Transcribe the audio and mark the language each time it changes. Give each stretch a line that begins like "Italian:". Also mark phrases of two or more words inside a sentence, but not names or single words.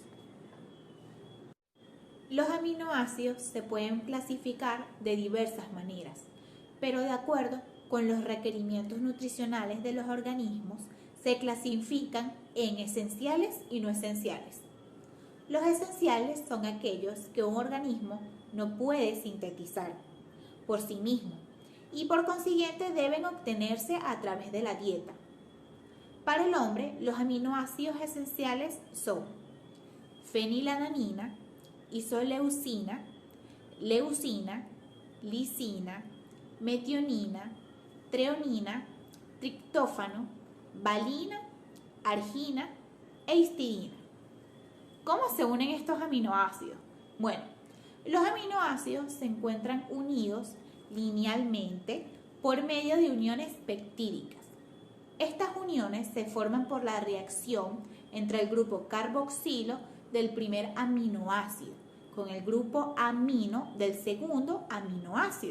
Spanish: Los aminoácidos se pueden clasificar de diversas maneras, pero de acuerdo con los requerimientos nutricionales de los organismos, se clasifican en esenciales y no esenciales. Los esenciales son aquellos que un organismo no puede sintetizar por sí mismo y por consiguiente deben obtenerse a través de la dieta. Para el hombre, los aminoácidos esenciales son fenilalanina, isoleucina, leucina, lisina, metionina, treonina, triptófano, valina, argina e histidina. ¿Cómo se unen estos aminoácidos? Bueno, los aminoácidos se encuentran unidos linealmente por medio de uniones peptídicas. Estas uniones se forman por la reacción entre el grupo carboxilo del primer aminoácido con el grupo amino del segundo aminoácido.